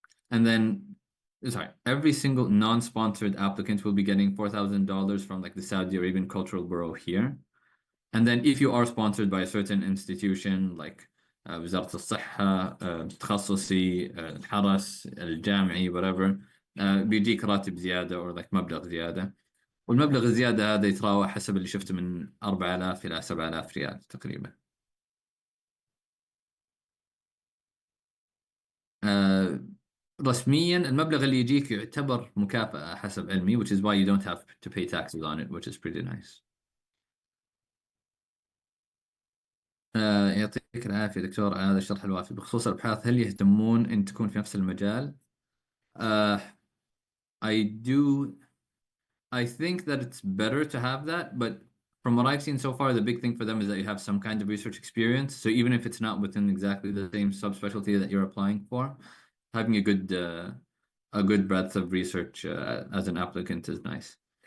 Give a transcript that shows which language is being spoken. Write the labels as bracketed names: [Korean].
[English] And then, sorry, every single non-sponsored applicant will be getting $4,000 from like the Saudi Arabian Cultural Bureau here. And then if you are sponsored by a certain institution like [Arabic] وزارة الصحة تخصصي الحرس الجامعي [English] whatever [Arabic] بيجيك راتب زيادة [English] or like [Arabic] مبلغ زيادة. والمبلغ الزيادة هذا يتراوح حسب اللي شفته من 4000 إلى 7000 ريال تقريبا. آه، رسميا المبلغ اللي يجيك يعتبر مكافأة حسب علمي [English] which is why you don't have to pay taxes on it which is pretty nice. [Arabic] يعطيك العافية دكتور على هذا الشرح الوافي. بخصوص الأبحاث هل يهتمون أن تكون في نفس المجال؟ [English] Uh, I do. I think that it's better to have that, but from what I've seen so far, the big thing for them is that you have some kind of research experience. So even if it's not within exactly the same subspecialty that you're applying for, having a good breadth of research as an applicant is nice.